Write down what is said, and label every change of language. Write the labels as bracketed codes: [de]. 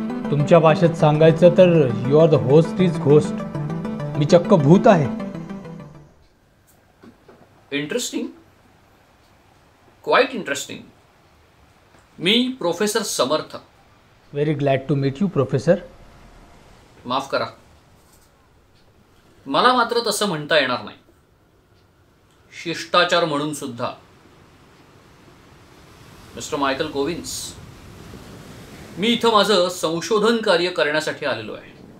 [mr] तुमच्या भाषेत सांगायचं तर [en] You are the host is ghost. [mr] मी चक्क भूत आहे. [en] Interesting, quite interesting. [mr] मी professor Samarth. [en] Very glad to meet you professor. [mr] माफ करा, मला मात्र तसं म्हणता येणार नाही. शिष्टाचार म्हणून सुद्धा. मिस्टर मायकल कोविन्स, मी इथं माझं संशोधन कार्य करण्यासाठी आलेलो आहे.